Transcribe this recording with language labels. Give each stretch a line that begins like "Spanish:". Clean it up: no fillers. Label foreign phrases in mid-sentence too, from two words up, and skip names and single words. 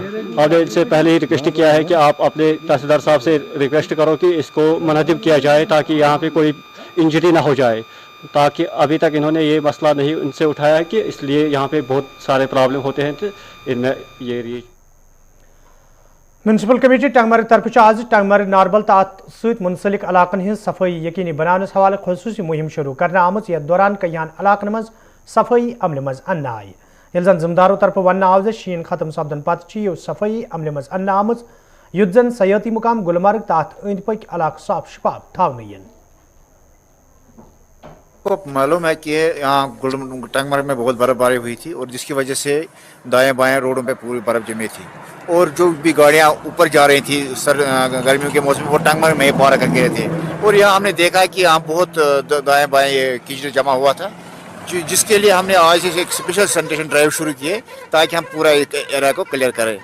Hindi: हमने इनसे पहले ही रिक्वेस्ट किया है कि आप अपने तहसीलदार साहब से रिक्वेस्ट करो कि इसको मुनहदिम किया जाए ताकि यहाँ पे कोई इंजरी ना हो जाए, ताकि अभी तक इन्होंने ये मसला नहीं उनसे उठाया है कि इसलिए यहाँ पे बहुत सारे प्रॉब्लम होते हैं। तो इनमें ये रीच
Kashmiri: म्यूनसिपल कमेटी टंगमर्ग तरफ आज टंगमर्ग नारबल तो अत सत मुंसलिक इलाकन हज सफाई यकीनी बनाने हवाले खसूसी मुहिम शुरू करना आमत। यथ दौरान कईयान इलाकन मज सफाई अमल मज अन्न आई। ये जन जिम्मेदारों तरफ वन आव जे शीन खत्म सपदन पत सफाई अमल मज अन्न आमत युत जन सयाती मुकाम गुलमर्ग तो अत अंद पक इलाक साफ शफाफ थावन।
Hindi: आपको मालूम है कि यहाँ टंगमर्ग में बहुत बर्फबारी हुई थी और जिसकी वजह से दाएं बाएं रोडों पे पूरी बर्फ जमी थी और जो भी गाड़ियाँ ऊपर जा रही थी गर्मियों के मौसम में वो टंगमर्ग में ही पार करके रहे थे। और यहाँ हमने देखा है कि यहाँ बहुत दाएं बाएं कीचड़ जमा हुआ था, जिसके लिए हमने आज से एक
English: special sanitation drive
Hindi: शुरू किए ताकि हम पूरा एरिया को क्लियर करें।